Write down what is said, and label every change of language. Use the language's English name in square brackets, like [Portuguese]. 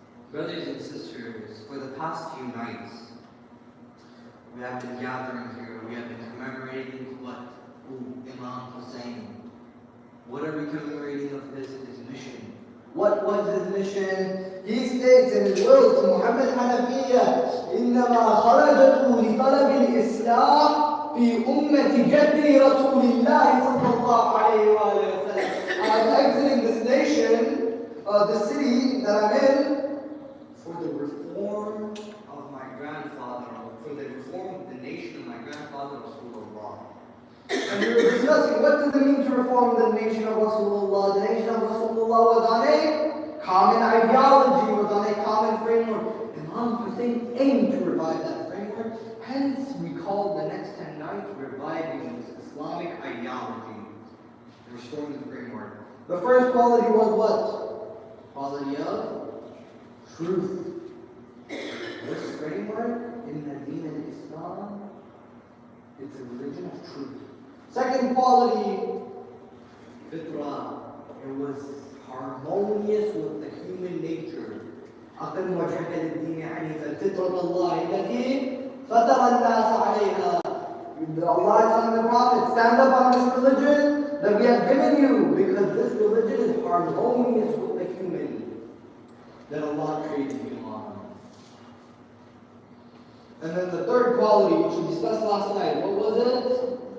[English] Brothers and sisters, for the past few nights, We have been gathering here. We have been commemorating what? Imam Hussain. What are we commemorating of his mission? What was his mission? He states in his will to Muhammad Hanafiya, [Arabic] إنما خرجته لطلب الإصلاح في أمة جد رسول الله صلى الله عليه وسلم. [English] I'm exiting this nation, the city that I'm in, for the reform of my grandfather, for the reform of the nation of my grandfather, Rasulullah. And we were discussing, what does it mean to reform the nation of Rasulullah? The nation of Rasulullah was on a common ideology, was on a common framework. Imam Hussain aimed to revive that framework. Hence, we call the next 10 nights reviving this Islamic ideology, restoring the framework. The first quality was what? Quality of truth. This framework in the Deen al-Islam, it's a religion of truth. Second quality, fitrah. It was harmonious with the human nature. [Arabic] أقم وجهك للدين حنيفا فطرة الله التي فطر الناس عليها. [English] Allah is telling the Prophet, stand up on this religion that we have given you, because this religion is harmonious with the human that Allah created you on. And then the third quality, which we discussed last night, what was it?